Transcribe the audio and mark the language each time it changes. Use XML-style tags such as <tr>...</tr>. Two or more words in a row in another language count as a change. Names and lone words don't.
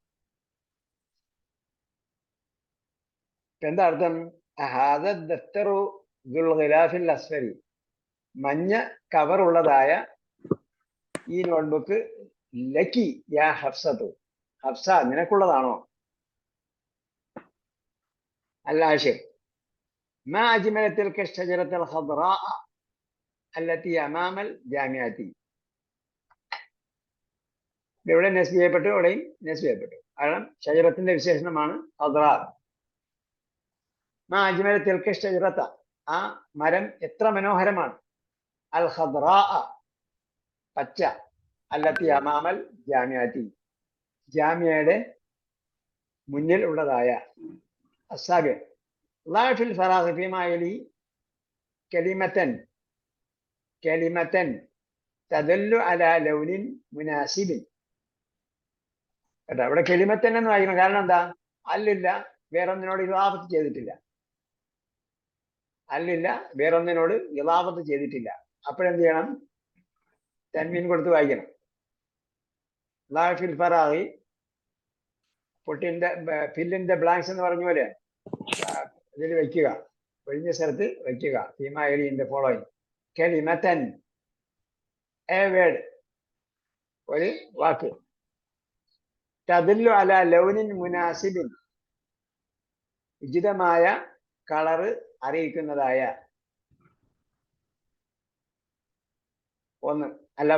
<ml>എന്താ അർത്ഥം?</ml> <ar>هذا دفتر ذو الغلاف الأصفر.</ar> <ml>മഞ്ഞ കവർ ഉള്ളതായ ഈ നോട്ട്ബുക്ക്</ml> <ar>لكِ يا حفصة.</ar> <ml>ഹഫ്സ നിനക്കുള്ളതാണോ?</ml> <ar>العاشر ما أجمل تلك الشجرة الخضراء التي أمام الجامعة.</ar> <ml>ഇവിടെ നെസ്ബ് ചെയ്യപ്പെട്ടു, ഇവിടെയും നെസ്ബ് ചെയ്യപ്പെട്ടു. കാരണം ഷജറത്തിന്റെ വിശേഷണമാണ് ഖദ്റാ.</ml> <ar>ما أجمل تلك الشجرة.</ar> <ml>ആ മരം എത്ര മനോഹരമാണ്.</ml> <ar>الخضراء</ar> <ml>പച്ച.</ml> <ar>التي أمام الجامعة</ar> <ml>ജാമിയയുടെ മുന്നിൽ ഉള്ളതായ.</ml> <ar>السابع ضع في الفراغ فيما يلي كلمة تدل على لون مناسب.</ar> <ml>കേട്ടോ, ഇവിടെ കെലിമത്തൻ എന്ന് വായിക്കണം. കാരണം എന്താ? അല്ലില്ല, വേറൊന്നിനോട് ഇളാഫത്ത് ചെയ്തിട്ടില്ല. അല്ലില്ല, വേറൊന്നിനോട് ഇളാഫത്ത് ചെയ്തിട്ടില്ല. അപ്പോഴെന്ത് ചെയ്യണം? തൻവീൻ കൊടുത്ത് വായിക്കണം.</ml> <ar>ضع في الفراغ,</ar> <ml>പൊട്ടിന്റെ</ml> <en>fill in the blanks</en> <ml>എന്ന് പറഞ്ഞ പോലെ ഇതിൽ വെക്കുക, ഒഴിഞ്ഞ സ്ഥലത്ത് വെക്കുക. ഫീമാലിന്റെ ഫോളോയിങ് കലിമത്തൻ,</ml> <en>a word,</en> <ml>ഒരു വാക്ക്.</ml> <ar>تدل على لون مناسب,</ar> <ml>ഉചിതമായ കളറ് അറിയിക്കുന്നതായ ഒന്ന്.</ml>